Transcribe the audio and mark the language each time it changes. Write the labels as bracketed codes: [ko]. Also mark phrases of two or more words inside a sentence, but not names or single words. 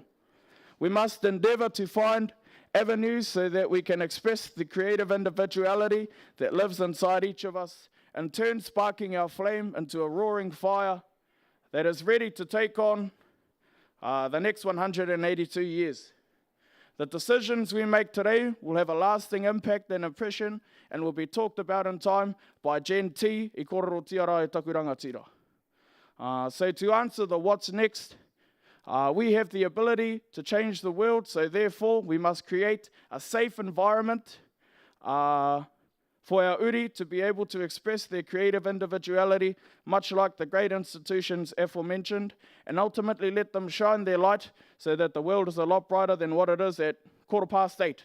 [en] We must endeavor to find avenues so that we can express the creative individuality that lives inside each of us in turn sparking our flame into a roaring fire that is ready to take on the next 182 years. The decisions we make today will have a lasting impact and impression and will be talked about in time by Gen T [mi] I kororo tiara e taku rangatira. [en] So to answer the what's next, we have the ability to change the world, so therefore we must create a safe environment for our uri to be able to express their creative individuality, much like the great institutions aforementioned, and ultimately let them shine their light so that the world is a lot brighter than what it is at 8:15.